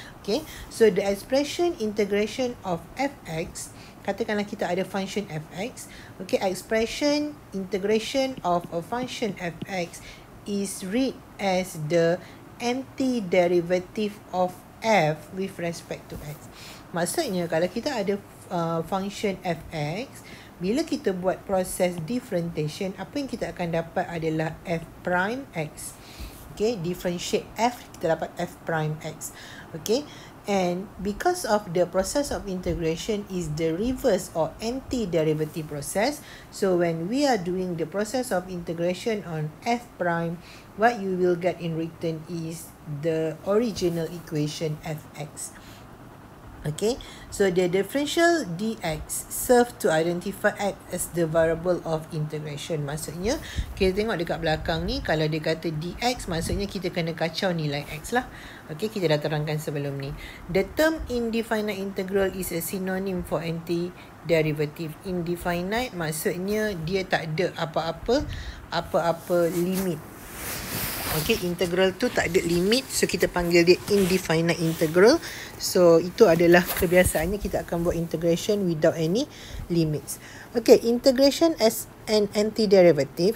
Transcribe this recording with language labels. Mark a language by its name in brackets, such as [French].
[English] Okay, so the expression integration of fx, [Malay] katakanlah kita ada function fx. [English] Okay, expression integration of a function fx is read as the antiderivative of f with respect to x. [Malay] Maksudnya kalau kita ada function fx, bila kita buat proses differentiation, apa yang kita akan dapat adalah f prime x. [English] Okay, differentiate f, [Malay] kita dapat [English] f prime x. Okay, and because of the process of integration is the reverse or antiderivative process, so when we are doing the process of integration on f prime, what you will get in return is the original equation fx. Okay, so the differential dx serve to identify x as the variable of integration. [Malay] Maksudnya, kita tengok dekat belakang ni, kalau dia kata dx, maksudnya kita kena kacau nilai x lah. [English] Okay, [Malay] kita dah terangkan sebelum ni. [English] The term indefinite integral is a synonym for antiderivative. [Malay] Indefinite maksudnya dia tak ada apa-apa limit. Okay, integral tu tak ada limit, so kita panggil dia indefinite integral. So itu adalah kebiasaannya, kita akan buat integration [English] without any limits. Okay, integration as an antiderivative.